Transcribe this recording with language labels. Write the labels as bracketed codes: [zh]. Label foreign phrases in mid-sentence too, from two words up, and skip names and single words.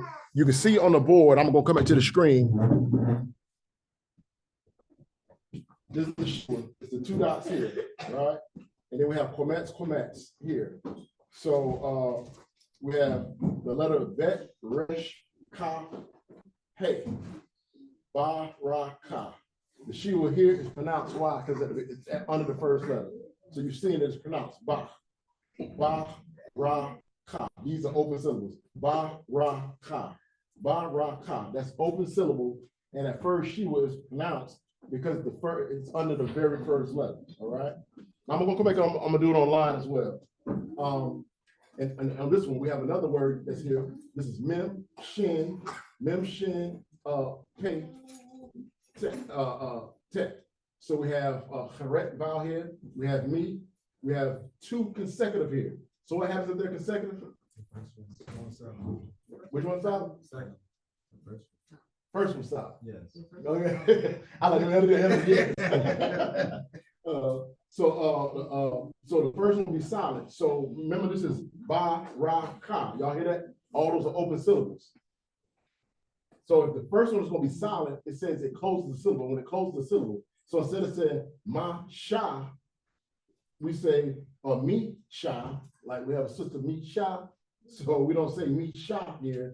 [en] So You can see on the board, I'm gonna come back to the screen. This is the short, it's the 2 dots here, right? And then we have comments here. So we have the letter bet, resh, [he] ka, hey, ba, ra, ka. [en] The shiwa here is pronounced why? Because it's under the first letter. So you're seeing that it's pronounced ba, ra, ka. These are open syllables. [he] Ba, ra, ka. Ba, ra, ka. [en] That's open syllable. And at first shiwa is pronounced because it's under the very first letter. All right. I'm gonna come back. I'm gonna do it online as well. And on this one, we have another word that's here. This is mem, shin, pay, tet. So we have charet vowel here. We have me. We have 2 consecutive here. So what happens if they're consecutive? Which one's silent? Second. First one stop. Yes. Okay. I like it. So the first one will be silent. So remember, this is ba, ra, ka. Y'all hear that? All those are open syllables. So if the first one is going to be silent, it says it closes the syllable. When it closes the syllable, so instead of saying [he] ma sha, [en] we say [he] me sha. [en] Like we have a sister [he] me sha. [en] So we don't say [he] me sha [en] here.